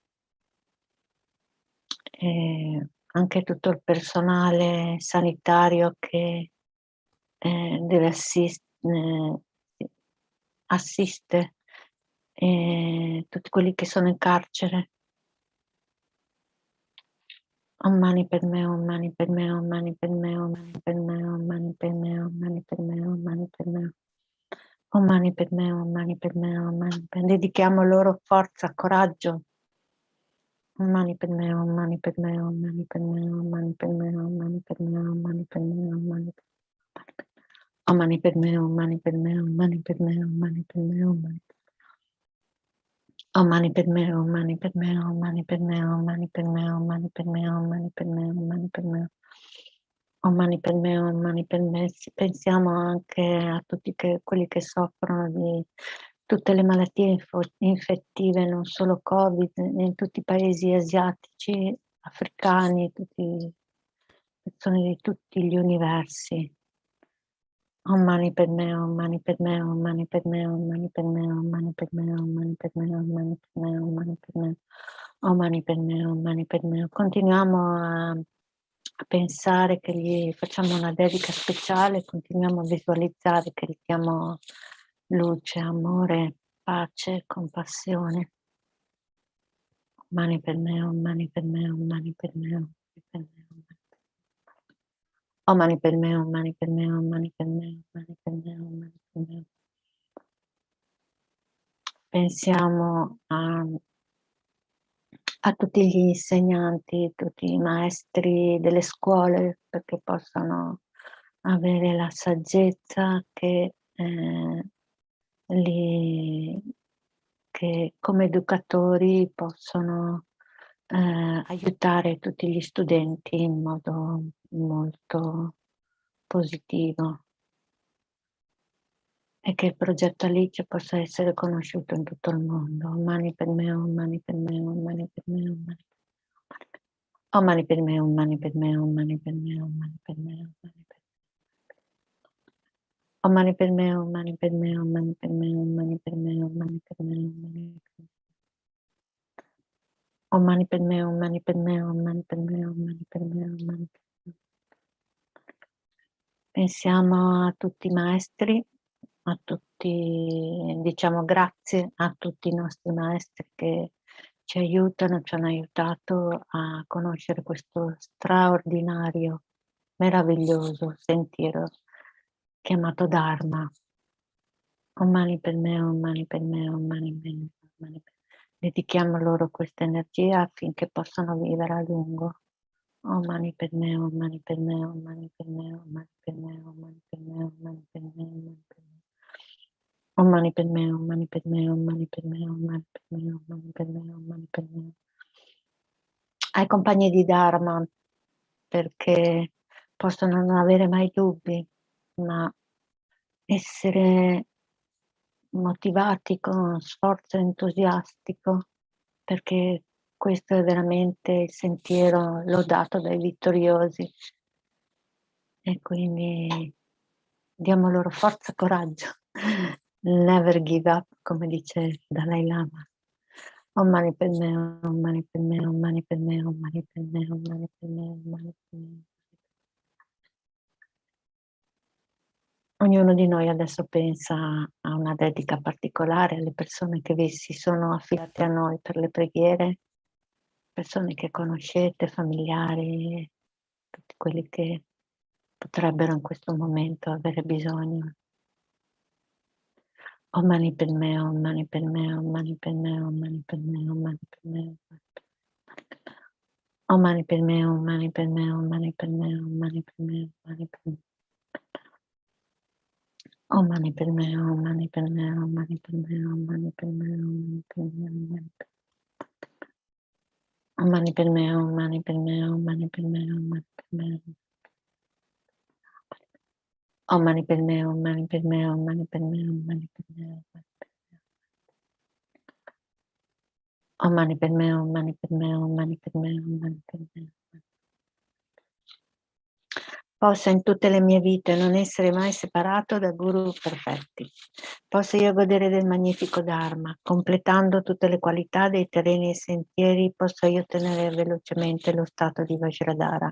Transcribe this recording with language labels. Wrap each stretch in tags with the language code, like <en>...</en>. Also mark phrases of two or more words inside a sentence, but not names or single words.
<it>Anche tutto il personale sanitario che deve assiste tutti quelli che sono in carcere.</it> <sa>Om mani padme, om mani padme, om mani padme, om mani padme, om mani padme, om mani padme, om mani padme. Om mani padme, om mani padme, om mani padme.</sa> <it>Dedichiamo loro forza, coraggio.</it> <sa>Om mani padme, om mani padme, om mani padme, om mani padme, om mani padme, om mani padme, om mani padme. Om mani padme, om mani padme, om mani padme, om mani padme, om mani padme. Om mani padme, om mani padme, om mani padme, om mani padme, om mani padme, om mani padme, om mani padme. Om mani padme, om mani padme.</sa> <it>Pensiamo anche a tutti quelli che soffrono di tutte le malattie infettive, non solo Covid, in tutti i paesi asiatici, africani, persone di tutti gli universi.</it> <sa>Om mani padme, om mani padme, om mani padme, om mani padme, om mani padme, om mani padme, om mani padme, om mani padme, om mani padme, om mani padme.</sa> <it>Continuiamo a pensare che gli facciamo una dedica speciale, continuiamo a visualizzare che gli diamo luce, amore, pace, compassione.</it> <sa>Om mani padme, om mani padme, om mani padme, om mani padme. Om mani padme, om mani padme, om mani padme, om mani padme, om mani padme.</sa> <it>Pensiamo a tutti gli insegnanti, tutti i maestri delle scuole, perché possano avere la saggezza che come educatori possono aiutare tutti gli studenti in modo molto positivo e che il progetto Alice possa essere conosciuto in tutto il mondo.</it> <sa>Om mani padme, om mani padme, om mani padme, om mani padme. Om mani padme, om mani padme, om mani padme, om mani padme, om mani padme. Om mani padme, om mani padme, om mani padme, om mani padme, om mani padme, om mani padme. Om mani padme, om mani padme, om mani padme, om mani padme, om mani padme.</sa> <it>Pensiamo a tutti i maestri, a tutti, diciamo grazie a tutti i nostri maestri che ci aiutano, ci hanno aiutato a conoscere questo straordinario, meraviglioso sentiero chiamato Dharma.</it> <sa>Om mani padme, om mani padme, om mani padme, om mani padme.</sa> <it>Dedichiamo loro questa energia affinché possano vivere a lungo.</it> <sa>Om mani padme, om mani padme, om mani padme, om mani padme, om mani padme, om mani padme, om mani padme. Om mani padme, om mani padme, om mani padme, om mani padme, om mani padme, om mani padme.</sa> <it>Ai compagni di Dharma, perché possono non avere mai dubbi, ma essere motivati con sforzo entusiastico, perché questo è veramente il sentiero lodato dai vittoriosi. E quindi diamo loro forza e coraggio.</it> <en>Never give up,</en> <it>come dice il Dalai Lama.</it> <sa>Om mani padme, om mani padme, om mani padme, om mani padme, om mani padme, om mani padme.</sa> <it>Ognuno di noi adesso pensa a una dedica particolare alle persone che vi si sono affidate a noi per le preghiere, persone che conoscete, familiari, tutti quelli che potrebbero in questo momento avere bisogno.</it> <sa>Om mani padme, om mani padme, om mani padme, om mani padme, om mani padme. Om mani padme, om mani padme, om mani padme, om mani padme, om mani padme. Om mani padme, om mani padme, om mani padme, om mani padme, om mani padme, om mani padme. Om mani padme, om mani padme, om mani padme, om mani padme. Om mani padme, om mani padme, om mani padme, om mani padme. Om mani padme, om mani padme, om mani padme, om mani padme.</sa> <it>Possa in tutte le mie vite non essere mai separato da guru perfetti. Possa io godere del magnifico Dharma, completando tutte le qualità dei terreni e sentieri, possa io ottenere velocemente lo stato di Vajradhara.</it>